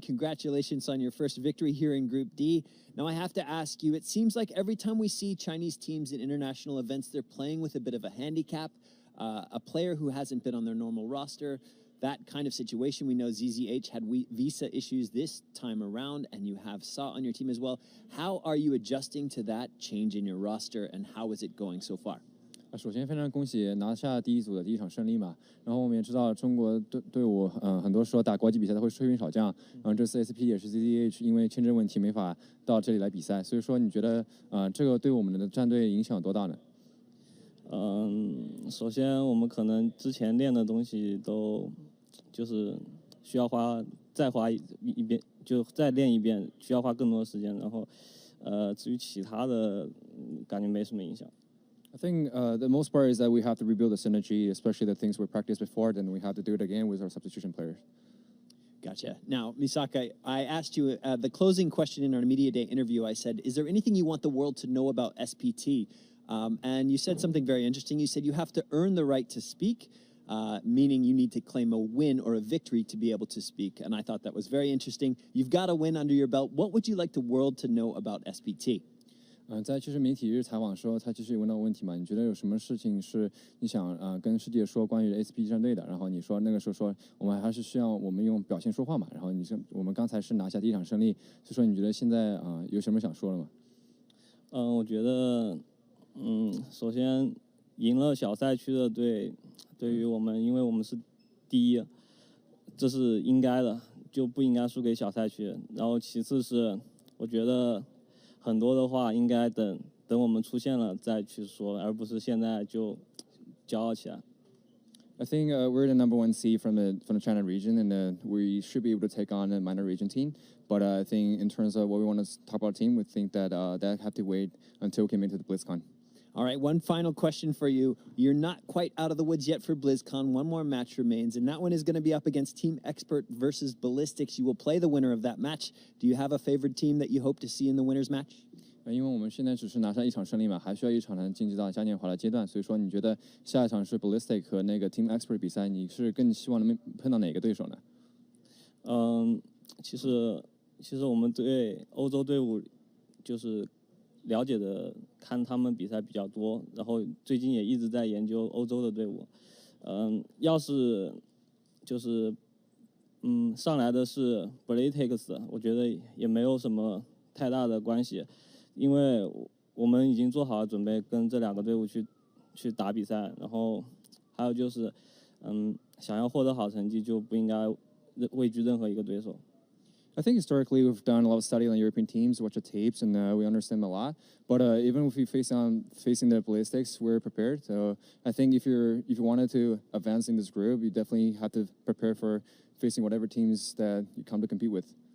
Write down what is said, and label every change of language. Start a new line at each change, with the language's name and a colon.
English: Congratulations on your first victory here in Group D. Now, I have to ask you, it seems like every time we see Chinese teams in international events, they're playing with a bit of a handicap, a player who hasn't been on their normal roster. That kind of situation, we know ZZH had visa issues this time around, and you have Sa on your team as well. How are you adjusting to that change in your roster, and how is it going so far?
Chinese: 首先，非常恭喜拿下第一组的第一场胜利嘛。然后我们也知道，中国队伍，很多时候打国际比赛都会缺兵少将。然后这次 SP 也是 ZZH 因为签证问题没法到这里来比赛，所以说你觉得，这个对我们的战队影响有多大呢？首先我们可能之前练的东西都就是需要再花一遍，就再练一遍，需要花更多的时间。然后，至于其他的，感觉没什么影响。
English: I think the most part is that we have to rebuild the synergy, especially the things we practiced before. Then we have to do it again with our substitution players. Gotcha. Now, Misaka, I asked you the closing question in our Media Day interview. I said, is there anything you want the world to know about SPT? And you said something very interesting. You said you have to earn the right to speak, meaning you need to claim a win or a victory to be able to speak. And I thought that was very interesting. You've got a win under your belt. What would you like the world to know about SPT?
Chinese: 在其实媒体日采访的时候，他其实有问到问题嘛，你觉得有什么事情是你想跟世界说关于 SP 战队的？然后你说那个时候说我们还是需要我们用表现说话嘛。然后你说我们刚才是拿下第一场胜利，所以说你觉得现在有什么想说的吗？我觉得首先赢了小赛区的队，对于我们，因为我们是第一，这是应该的，就不应该输给小赛区。然后其次是我觉得。很多的话应该等我们出现了再去说，而不是现在就骄傲起来。
English: I think we're the #1 seed from the China region, and we should be able to take on a minor region team. But I think in terms of what we want to talk about team, we think that that have to wait until we came into the Blizzcon. All right, one final question for you. You're not quite out of the woods yet for Blizzcon. One more match remains, and that one is going to be up against Team Expert versus Ballistics. You will play the winner of that match. Do you have a favorite team that you hope to see in the winner's match?
Chinese: 因为我们现在只是拿下一场胜利嘛，还需要一场才晋级到嘉年华的阶段。所以说，你觉得下一场是 Ballistic 和那个 Team Expert 比赛，你是更希望能碰到哪个对手呢？其实我们对欧洲队伍就是了解的，看他们比赛比较多，然后最近也一直在研究欧洲的队伍。要是就是上来的是 Ballistics， 我觉得也没有什么太大的关系。因为我们已经做好了准备，跟这两个队伍去打比赛，然后还有就是，想要获得好成绩，就不应该畏惧任何一个对手。
English: I think historically we've done a lot of study on European teams, watch the tapes, and we understand them a lot. But even if we facing the Ballistics, we're prepared. So I think if you wanted to advance in this group, you definitely have to prepare for facing whatever teams that you come to compete with.